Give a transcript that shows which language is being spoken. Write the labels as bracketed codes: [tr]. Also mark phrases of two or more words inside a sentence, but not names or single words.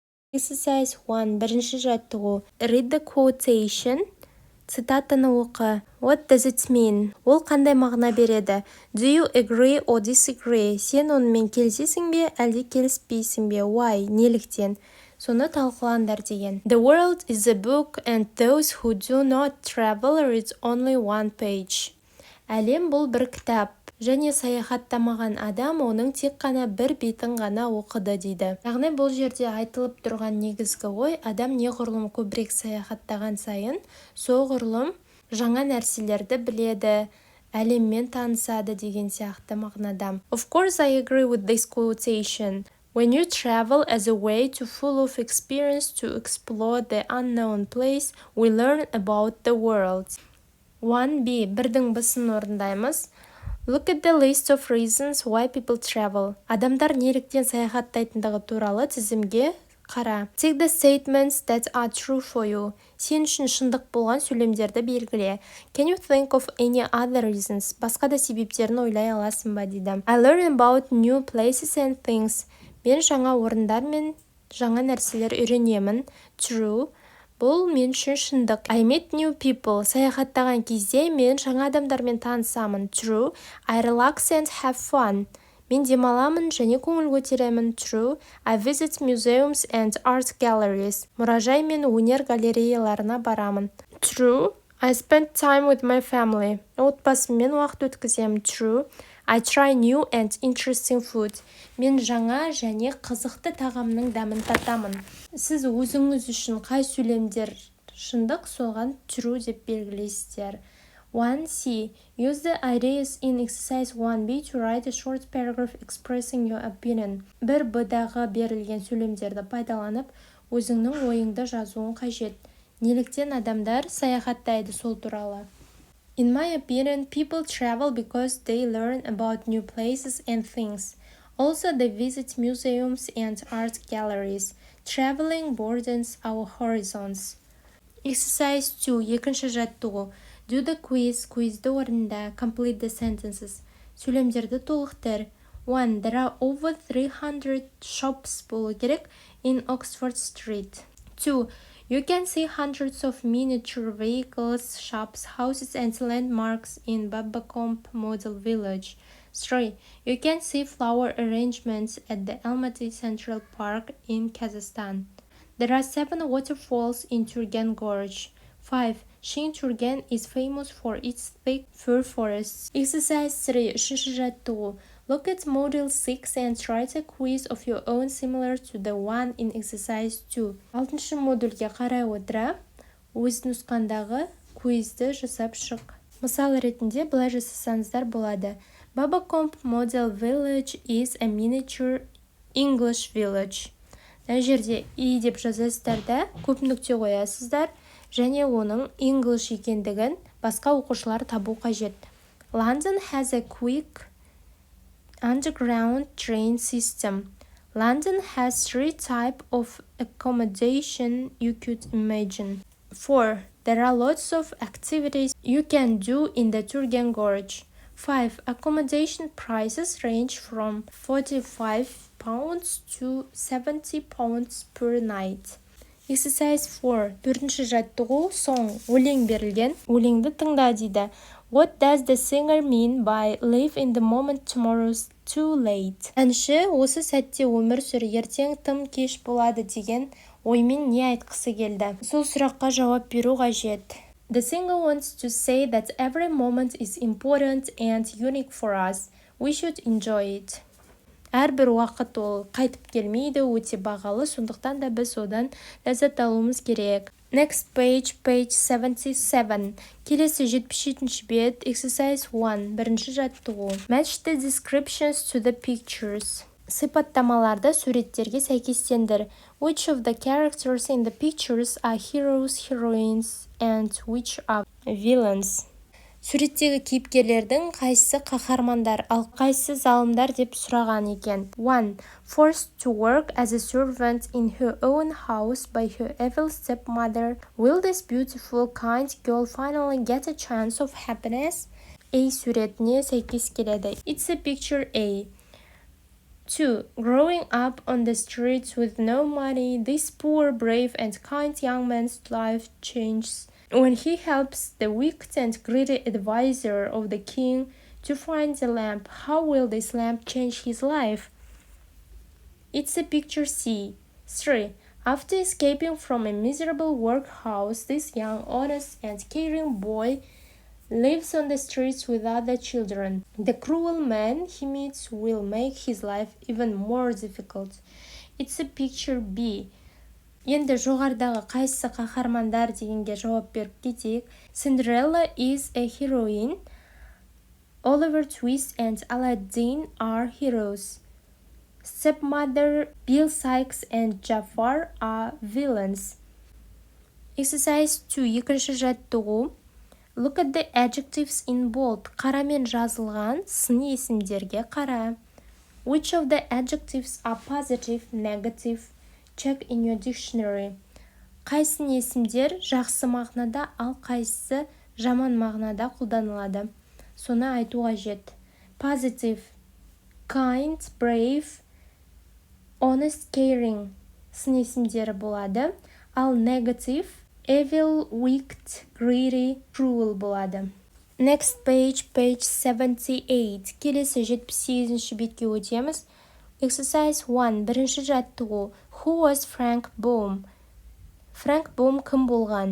[kk] Exercise 1. Бірінші жаттығу. [en] Read the quotation. [kk] Цитатаны оқы. [en] What does it mean? [kk] Ол қандай мағына береді? [en] Do you agree or disagree? [kk] Сен онымен келсесің бе, әлде келіспейсің бе? Why? Неліктен? Соны талқылаңдар деген. [en] The world is a book and those who do not travel read only one page. [kk] Әлем бұл бір кітап. Және саяхаттамаған адам оның тек қана бір бетін ғана оқыды дейді. Яғни бұл жерде айтылып тұрған негізгі ой, адам неғұрлым көбірек саяхаттаған сайын, соғұрлым жаңа нәрселерді біледі, әлеммен танысады деген сияқты мағынада. [en] Of course, I agree with this quotation. When you travel as a way to full of experience to explore the unknown place, we learn about the world. 1b. [kk] Бірдің бісын орындаймыз. [en] Look at the list of reasons why people travel. [kk] Адамдар неліктен саяхаттайтындығы туралы тізімге қара. [en] Take the statements that are true for you. [kk] Сен үшін шындық болған сөйлемдерді белгіле. [en] Can you think of any other reasons? [kk] Басқа да себептерін ойлай аласың ба дейді. [en] I learn about new places and things. [kk] Мен жаңа орындар мен жаңа нәрселер үйренемін. True. Бұл мен үшін шындық. [en] I met new people. [kk] Саяхаттаған кезде мен жаңа адамдармен танысамын. [en] True. I relax and have fun. [kk] Мен демаламын және көңіл көтеремін. [en] True. I visit museums and art galleries. [kk] Мұражай мен өнер галереяларына барамын. [en] True. I spend time with my family. [kk] Отбасыммен уақыт өткіземін. [en] True. I try new and interesting food. [kk] Мен жаңа және қызықты тағамның дәмін татамын. Сіз өзіңіз үшін қай сөйлемдер шындық, соған true деп белгілейсіздер. [en] 1c. Use the ideas in exercise 1b to write a short paragraph expressing your opinion. [kk] 1b-дағы берілген сөйлемдерді пайдаланып, өзіңнің ойыңды жазуың қажет. Неліктен адамдар саяхаттайды сол туралы? [en] In my opinion, people travel because they learn about new places and things. Also, they visit museums and art galleries. Traveling broadens our horizons. [kk] Exercise 2. Екінші жаттығу. [en] Do the quiz. [kk] Quizді орында. [en] Complete the sentences. [kk] Сөйлемдерді толықтыр. 1. [en] There are over 300 shops [kk] болу керек [en] in Oxford Street. 2. You can see hundreds of miniature vehicles, shops, houses and landmarks in Baum Model Village. 3. You can see flower arrangements at the Almaty Central Park in Kazakhstan. There are 7 waterfalls in Turgen Gorge. 5. Shin Turgen is famous for its thick fir forests. [kk] Exercise 3. Үшінші жаттығу. [en] Look at Model 6 and write a quiz of your own similar to the one in exercise 2. [kk] 6-шы модульге қарай отыра, өз нұсқандағы квизді жасап шық. Мысал ретінде былай жасасаңыздар болады. [en] Baum Model Village is a miniature English village. [kk] Мына жерде и деп жазасыздар да, көп нүкте қоясыздар, және оның English екендігін басқа оқушылар табу қажет. [en] London has a quick underground train system. London has 3 types of accommodation you could imagine. 4. There are lots of activities you can do in the Turgen Gorge. 5. Accommodation prices range from £45 to £70 per night. [kk] Exercise 4. 4-ші жаттығу. Song. Өлең берілген. Өлеңді тыңда дейді. [en] What does the singer mean by live in the moment tomorrow's too late? [kk] Әнші осы сәтте өмір сүр, ертең тым кеш болады деген оймен не айтқысы келді? Сол сұраққа жауап беру қажет. [en] The singer wants to say that every moment is important and unique for us. We should enjoy it. [kk] Әрбір уақыт ол қайтып келмейді, өте бағалы, сондықтан да біз одан ләззат алуымыз керек. [en] Next page, page 77. [kk] Келесі 77-ші бет, exercise 1, бірінші жаттығу. [en] Match the descriptions to the pictures. [kk] Сипаттамаларды суреттерге сәйкестендір. [en] Which of the characters in the pictures are heroes, heroines, and which are villains? [kk] Суреттегі кейіпкерлердің қайсысы қаһармандар, ал қайсысы залымдар деп сұраған екен. [en] 1. Forced to work as a servant in her own house by her evil stepmother, will this beautiful, kind girl finally get a chance of happiness? [kk] A суретіне сәйкес келеді. [en] It's a picture A. 2. Growing up on the streets with no money, this poor, brave, and kind young man's life changes when he helps the wicked and greedy advisor of the king to find the lamp. How will this lamp change his life? It's a picture C. 3. After escaping from a miserable workhouse, this young, honest, and caring boy lives on the streets with other children. The cruel man he meets will make his life even more difficult. It's a picture B. [kk] Енді жоғарыдағы қайсысы қаһармандар дегенге жауап беріп кетейік. [en] Cinderella is a heroine. Oliver Twist and Aladdin are heroes. Stepmother, Bill Sikes and Jafar are villains. [kk] Exercise 2. Екінші жаттығу. [en] Look at the adjectives in bold. [kk] Қарамен жазылған сын есімдерге қара. [en] Which of the adjectives are positive, negative? Check in your dictionary. [kk] Қайсы есімдер жақсы мағынада, ал қайсысы жаман мағынада қолданылады? Соны айту қажет. [en] Positive, kind, brave, honest, caring [kk] сын есімдері болады. [en] Ал negative, evil, wicked, greedy, cruel болады. Next page 78. [kk] Келесі 78-ші бетке өтеміз. Exercise 1. Бірінші жаттығу. [en] Who was Frank Baum? Frank Baum [kk] кім болған?